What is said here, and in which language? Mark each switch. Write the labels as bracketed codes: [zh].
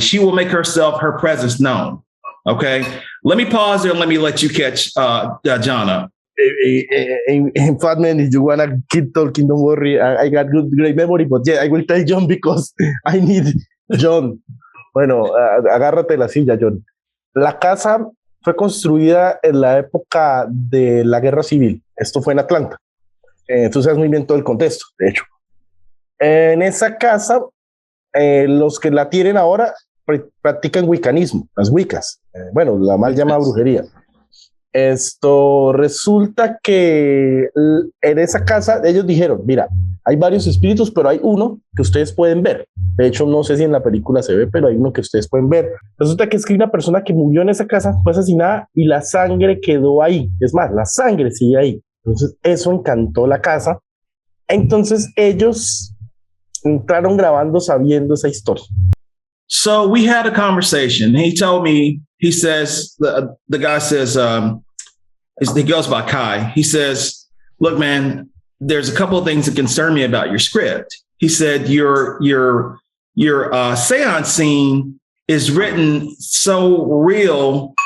[en] She will make her presence known. Okay. Let me pause there and let me let you catch Jhon up. In fact, man, if you want to keep talking, don't worry. I got great memory, but yeah, I will tell Jhon because I need Jhon. [es] Bueno, agárrate la silla, Jhon. La casa fue construida en la época de la Guerra Civil. Esto fue en Atlanta. Tú sabes muy bien todo el contexto, de hecho. En esa casa, los que la tienen ahora practican wiccanismo, las wiccas. Bueno, la mal llamada brujería. Esto resulta que en esa casa ellos dijeron, mira, hay varios espíritus, pero hay uno que ustedes pueden ver. De hecho, no sé si en la película se ve, pero hay uno que ustedes pueden ver. Resulta que es que una persona que murió en esa casa fue asesinada y la sangre quedó ahí. Es más, la sangre sigue ahí. Entonces, eso encantó la casa. Entonces, ellos entraron grabando sabiendo esa historia. [en] So we had a conversation. He told me, he says, the guy says, he goes by Kai. He says, look, man, there's a couple of things that concern me about your script. He said, your seance scene is written so real.